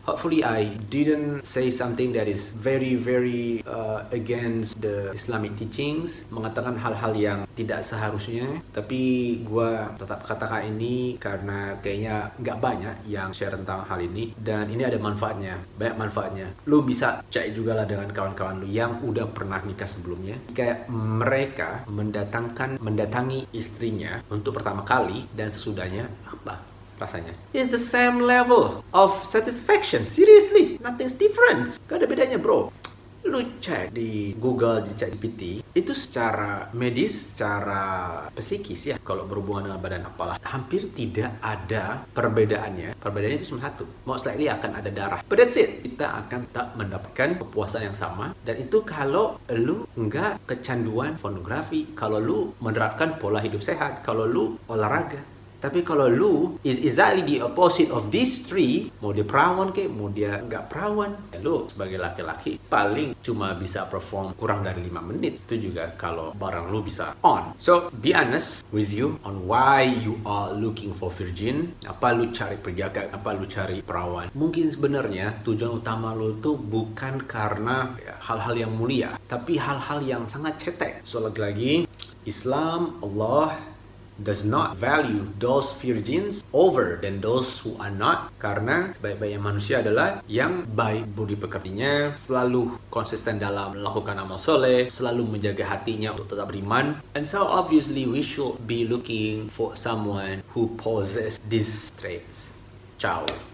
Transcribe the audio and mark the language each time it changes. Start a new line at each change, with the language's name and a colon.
English: Hopefully I didn't say something that is very against the Islamic teachings,
Indonesian: mengatakan hal-hal yang tidak seharusnya, tapi gue tetap katakan ini karena kayaknya nggak banyak yang share tentang hal ini, dan ini ada manfaatnya, banyak manfaatnya. Lu bisa cek juga lah dengan kawan-kawan lu yang udah pernah nikah sebelumnya, kayak mereka mendatangi istrinya untuk pertama kali dan sesudahnya apa rasanya.
English: It's the same level of satisfaction. Seriously, nothing's different.
Indonesian: Gak ada bedanya, bro. Lu cek di Google, di ChatGPT, itu secara medis, secara psikis ya, kalau berhubungan dengan badan apalah, hampir tidak ada perbedaannya. Perbedaannya itu cuma satu.
English: Most likely
Indonesian: akan ada darah.
English: But that's it.
Indonesian: Kita akan tak mendapatkan kepuasan yang sama. Dan itu kalau lu nggak kecanduan pornografi, kalau lu menerapkan pola hidup sehat, kalau lu olahraga. Tapi kalau lu
English: is exactly the opposite of these three,
Indonesian: mau dia perawan ke, mau dia nggak perawan, ya lu sebagai laki-laki paling cuma bisa perform kurang dari 5 menit. Itu juga kalau barang lu bisa on.
English: So, be honest with you on why you are looking for virgin.
Indonesian: Apa lu cari penjaga, apa lu cari perawan. Mungkin sebenarnya tujuan utama lu tuh bukan karena hal-hal yang mulia, tapi hal-hal yang sangat cetek. So, lagi-lagi, Islam, Allah
English: does not value those virgins over than those who are not,
Indonesian: karena sebaik-baiknya manusia adalah yang baik budi pekertinya, selalu konsisten dalam melakukan amal soleh, selalu menjaga hatinya untuk tetap beriman.
English: And so obviously we should be looking for someone who possesses these traits. Ciao.